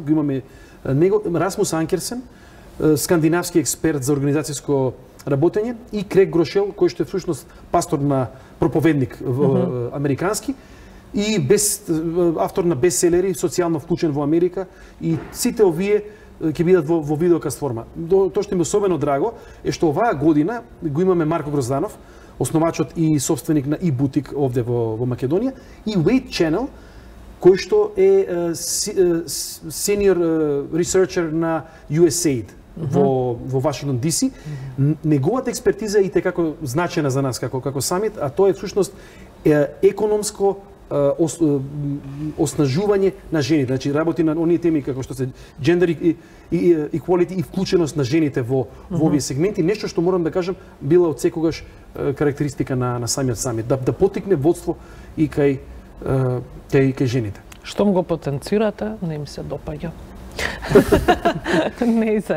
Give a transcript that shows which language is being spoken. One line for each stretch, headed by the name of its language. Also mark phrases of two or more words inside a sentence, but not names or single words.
Macedonian: Го имаме него, Расмус Анкерсен, скандинавски експерт за организацијско работење, и Крег Грошел, кој што е всушност пастор на проповедник американски и автор на бестселери, социјално вклучен во Америка, и сите овие ќе бидат во видеокаст форма. Тоа што ми е особено драго е што оваа година го имаме Марко Грозданов, основачот и собственик на e-бутик овде во Македонија, и Wade Channel, кој што е
English: senior researcher
Macedonian: на USAID во Вашингтон DC. Неговата експертиза е и како значена за нас како самит, а тоа е всушност економско оснажување на жените. Значи работи на оние теми како што се
English: gender equality
Macedonian: и вклученост на жените во овие сегменти, нешто што морам да кажам била од секогаш карактеристика на самиот самит, да поттикне водство и кај жените. Штом го потенцирате, не им се допаѓа. Не се.